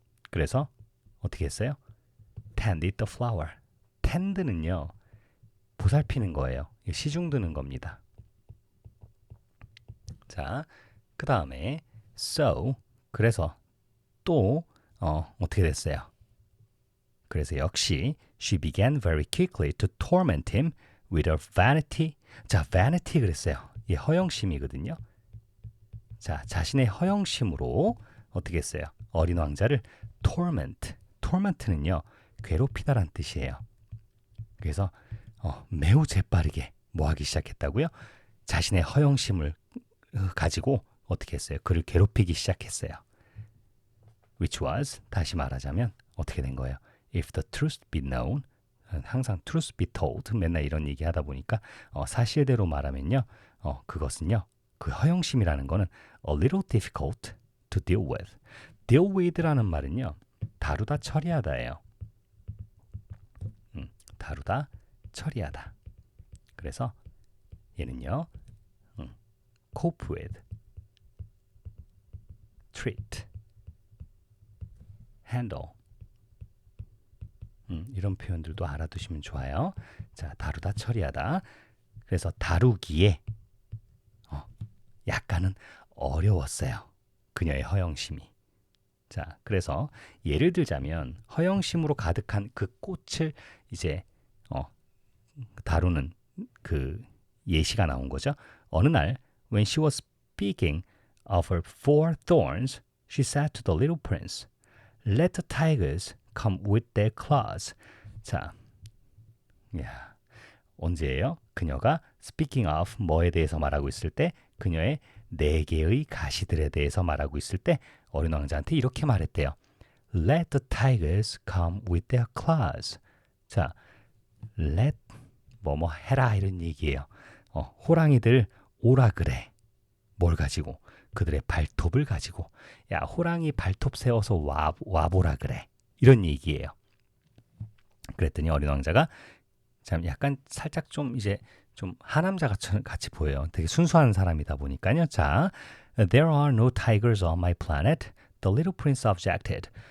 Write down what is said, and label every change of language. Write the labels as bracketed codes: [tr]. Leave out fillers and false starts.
[ko] 그래서 어떻게 했어요? [en] tended the flower. [ko] tend는요. 보살피는 거예요. 시중 드는 겁니다. 자, 그 다음에 so, 그래서 또 어떻게 됐어요? 그래서 역시 [en] she began very quickly to torment him with her vanity. [ko] 자, vanity 그랬어요. 이 허영심이거든요. 자, 자신의 허영심으로 어떻게 했어요? 어린 왕자를 torment. torment는요. 괴롭히다란 뜻이에요. 그래서 매우 재빠르게 뭐 하기 시작했다고요? 자신의 허영심을 가지고 어떻게 했어요? 그를 괴롭히기 시작했어요. [en] Which was, [ko] 다시 말하자면 어떻게 된 거예요? [en] If the truth be known, [ko] 항상 [en] truth be told, [ko] 맨날 이런 얘기 하다 보니까 사실대로 말하면요. 그것은요. 그 허영심이라는 거는 [en] a little difficult to deal with. [ko] deal with라는 말은요. 다루다 처리하다예요. 다루다 처리하다. 그래서 얘는요. cope with, treat, handle 이런 표현들도 알아두시면 좋아요. 자, 다루다 처리하다. 그래서 다루기에 약간은 어려웠어요. 그녀의 허영심이. 자, 그래서 예를 들자면 허영심으로 가득한 그 꽃을 이제 다루는 그 예시가 나온 거죠. 어느 날 [en] when she was speaking of her 4 thorns, she said to the little prince, "Let the tigers come with their claws." [ko] 자, 야, 언제예요? 그녀가 speaking of 뭐에 대해서 말하고 있을 때 그녀의 4개의 가시들에 대해서 말하고 있을 때 어린 왕자한테 이렇게 말했대요. [en] Let the tigers come with their claws. [ko] 자, let 뭐뭐 해라 이런 얘기예요. 호랑이들 오라 그래. 뭘 가지고? 그들의 발톱을 가지고. 야, 호랑이 발톱 세워서 와보라 그래. 이런 얘기예요. 그랬더니 어린 왕자가 참 약간 살짝 좀 이제 좀 하남자 같이 보여요. 되게 순수한 사람이다 보니까요. [en] 자, There are no tigers on my planet. The little prince objected.